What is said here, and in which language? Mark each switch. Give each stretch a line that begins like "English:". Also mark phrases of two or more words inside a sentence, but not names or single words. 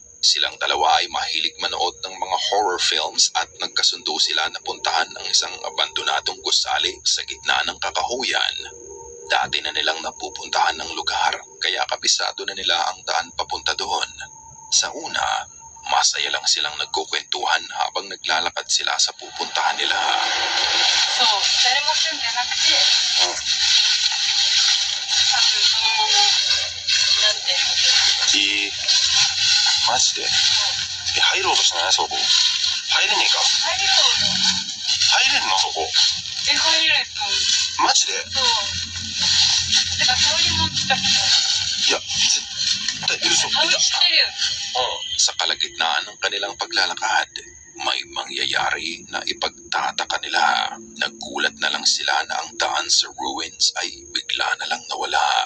Filipino: Silang dalawa ay mahilig manood ng mga
English: horror films
Filipino: at nagkasundo sila na puntahan ang isang abandonadong gusali sa gitna ng kakahuyan. Dati na nilang napupuntahan ng lugar, kaya kabisado na nila ang daan papunta doon. Sa una, masaya lang silang nagkukwentuhan habang naglalakad sila sa pupuntahan nila.
Japanese: そう、誰も住んでなくて、多分そのままなんてマジで入ろうとしてないそこ。入れねえか。入れそうな。入れんのそこ。入れると思う。マジでそう。てか香りも近くて。いや、絶対嘘。香り知ってるよ。
Filipino: Sa kalagitnaan ng kanilang paglalakad, may mangyayari na ipagtataka nila. Nagulat na lang sila na ang daan sa ruins ay bigla na lang nawala.